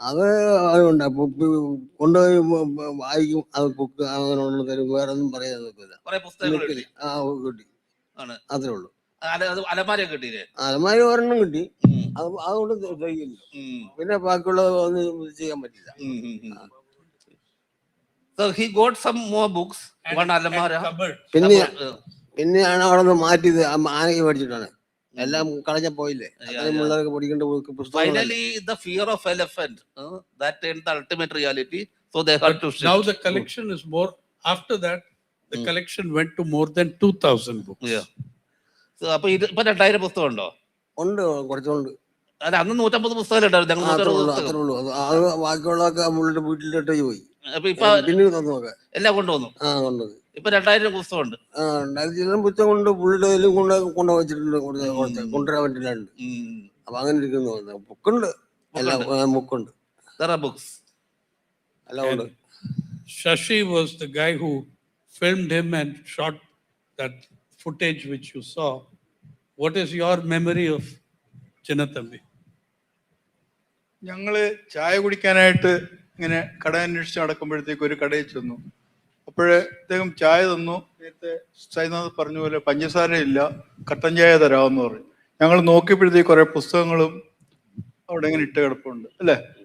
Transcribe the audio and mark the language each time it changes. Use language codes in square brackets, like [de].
[ml] അത് അതുകൊണ്ട് കൊണ്ടുപോയി വായിക്കും. അത് ബുക്ക് അങ്ങനെ തരും. വേറെ ഒന്നും പറയാൻ നോക്കില്ല. കുറെ പുസ്തകങ്ങൾ എഴുതി. കിട്ടി ആണ്, അത്രേ ഉള്ളൂ. അലമാരയൊക്കെ കിട്ടിയില്ലേ? അലമാര ഒരെണ്ണം കിട്ടി. അതുകൊണ്ട് കഴിയില്ല. പിന്നെ ബാക്കിയുള്ളത് ഒന്നും ചെയ്യാൻ പറ്റില്ല. [en] So he got some more books. One alamara. [ml] പിന്നെയാണ് അവിടെ നിന്ന് മാറ്റിയത്. ആനയ്ക്ക് മേടിച്ചിട്ടാണ്. എല്ലാം കളഞ്ഞ പോയില്ലേ. പിള്ളേർക്ക് പഠിക്കേണ്ട പുസ്തകം. [en] Finally, the fear of elephant that turned the ultimate reality. So they had to shift. Now the collection is more. After that, the collection went to more than 2,000 books. Yeah. [ml] So അപ്പൊ ഇത് ഇപ്പൊ 2000 പുസ്തകം ഉണ്ടോ? ഉണ്ട്, കുറച്ചുണ്ട്. അല്ല, അന്ന് 150 പുസ്തകം ഉണ്ടായിരുന്നു. അത് ബാക്കിയുള്ളതൊക്കെ മുള്ളിന്റെ വീട്ടിലിട്ട് പോയി. അപ്പൊ ഇപ്പൊ എല്ലാം കൊണ്ടുവന്നു. ഇപ്പൊ 2000 പുസ്തകം ഉണ്ട്. 2000 പുസ്തകം കൊണ്ട് പുള്ളിയുടെ കൊണ്ടു വെച്ചിട്ടുണ്ട്. കൊണ്ടുവരാൻ പറ്റില്ലാണ്ട്. അപ്പൊ അങ്ങനെ ഇരിക്കുന്നു. ബുക്കുണ്ട്, എല്ലാം ബുക്കുണ്ട്. എല്ലാം ഉണ്ട്. [en] Shaji was the guy who filmed him and shot that footage which you saw. What is your memory of Chinnathambi? [ml] ഞങ്ങള് ചായ കുടിക്കാനായിട്ട് ഇങ്ങനെ കട അന്വേഷിച്ച് നടക്കുമ്പോഴത്തേക്ക് ഒരു കടയിൽ ചെന്നു. അപ്പോഴേ അദ്ദേഹം ചായ തന്നു. നേരത്തെ സൈനാഥ് പറഞ്ഞ പോലെ പഞ്ചസാര ഇല്ല, കട്ടൻ ചായ തരാമെന്ന് പറഞ്ഞു. ഞങ്ങൾ നോക്കിയപ്പോഴത്തേക്ക് കുറെ പുസ്തകങ്ങളും അവിടെ ഇങ്ങനെ ഇട്ട് കിടപ്പുണ്ട് അല്ലേ.